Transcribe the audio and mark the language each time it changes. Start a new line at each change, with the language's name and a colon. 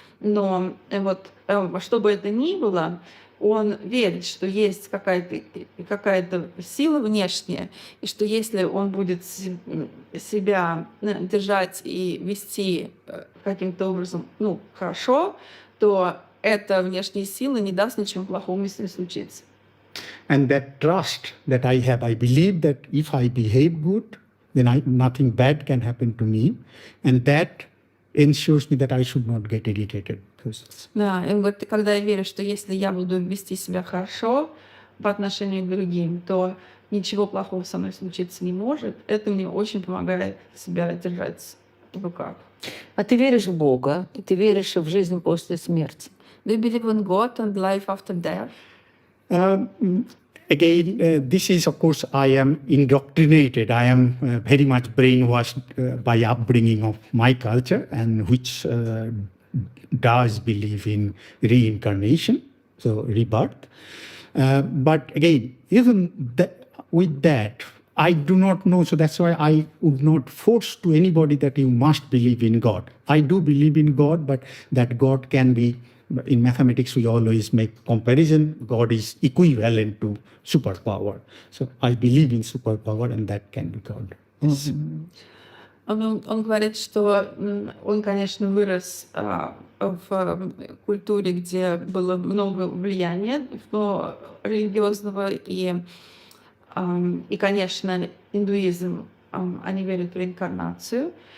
Russian: Но вот что бы это ни было, он верит, что есть какая-то сила внешняя, и что если он будет себя держать и вести каким-то образом хорошо, то эта внешняя сила не даст ничего плохого, если случится.
English: And that trust that I have, I believe that if I behave good, then nothing bad can happen to me, and that ensures me that I should not get irritated.
Russian: Да, и вот когда я верю, что если я буду вести себя хорошо по отношению к другим, то ничего плохого со мной случиться не может, это мне очень помогает себя держать в руках. А ты веришь в Бога, и ты веришь в жизнь после смерти?
English: Do you believe in God and life after death? Um, Again, this is, of course, I am indoctrinated. I am very much brainwashed by upbringing of my culture, and which does believe in reincarnation, so rebirth. But again, even with that, I do not know. So that's why I would not force to anybody that you must believe in God. I do believe in God, but that God can be, in mathematics, we always make comparison. God is equivalent to superpower. So I believe in superpower, and that can be God. Yes.
Russian: Он говорит, что он, конечно, вырос в культуре, где было много влияния религиозного, и, конечно, индуизм, они верят в реинкарнацию.